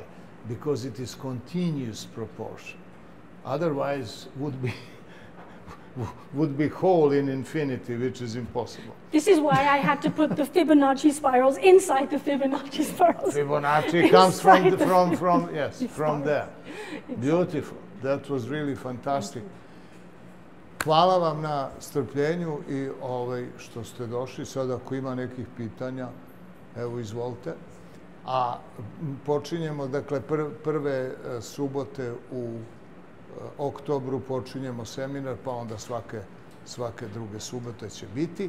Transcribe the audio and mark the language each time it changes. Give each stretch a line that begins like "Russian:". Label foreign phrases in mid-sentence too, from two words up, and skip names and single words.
English: Because it is continuous proportion. Otherwise, would be whole in infinity, which is impossible. This is why I had to put the Fibonacci spirals inside the Fibonacci spirals. Fibonacci comes from there. Beautiful. That was really fantastic.
Bosnian: Hvala vam na strpljenju i što ste došli. Sad ako ima nekih pitanja, evo izvolite. A počinjemo, dakle, prve subote u oktobru počinjemo seminar, pa onda svake druge subote će biti.